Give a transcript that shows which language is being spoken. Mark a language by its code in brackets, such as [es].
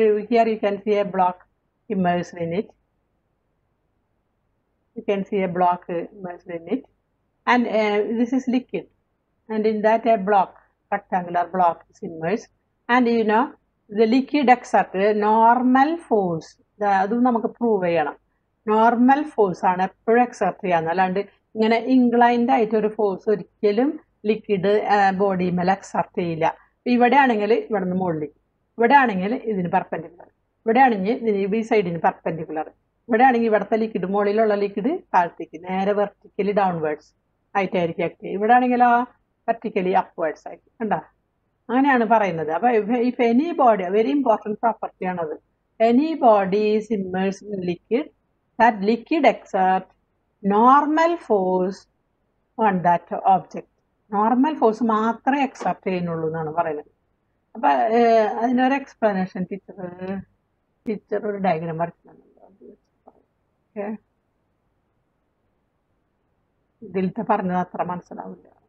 [en] Here you can see a block immersed in it. You can see a block immersed in it, and this is liquid, and in that a block, rectangular block is immersed, and you know the liquid exert normal force. [ml] അതും നമുക്ക് prove ചെയ്യണം. Normal force ആണ് എപ്പോഴും exert ചെയ്യാന്ന്, അല്ലാണ്ട് ഇങ്ങനെ inclined ആയിട്ട് ഒരു ഫോഴ്സ് ഒരിക്കലും ലിക്വിഡ് ബോഡിമേൽ എക്സെർട്ട് ചെയ്യില്ല. ഇവിടെ ആണെങ്കിൽ ഇവിടെ നിന്ന് മുകളിലേക്ക്, ഇവിടെ ആണെങ്കിൽ ഇതിന് പെർപെൻഡിക്കുലർ, ഇവിടെ ആണെങ്കിൽ ഇതിന് ഈ സൈഡിന് പെർപെൻഡിക്കുലർ, ഇവിടെ ആണെങ്കിൽ ഇവിടുത്തെ ലിക്വിഡ് മുകളിലുള്ള ലിക്വിഡ് താഴത്തേക്ക് നേരെ വെർട്ടിക്കലി ഡൗൺവേർഡ്സ് ആയിട്ടായിരിക്കും ആക്ട് ചെയ്യുക. ഇവിടെ ആണെങ്കിലോ വെർട്ടിക്കലി അപ്വേർഡ്സ് ആയിരിക്കും. കണ്ടോ? അങ്ങനെയാണ് പറയുന്നത്. അപ്പോൾ [en] if anybody, [ml] very important property ആണത്. [en] Any body is immersed in liquid, that liquid exert normal force on that object. [ml] Normal force മാത്രമേ എക്സെർട്ട് ചെയ്യുന്നുള്ളൂ എന്നാണ് പറയുന്നത്. അപ്പം അതിനൊരു എക്സ്പ്ലനേഷൻ ടീച്ചർ ഒരു ഡയഗ്രാം വരച്ചിട്ടുണ്ടല്ലോ. ഓക്കെ, ഇതിലത്തെ പറഞ്ഞത് അത്ര മനസ്സിലാവില്ല.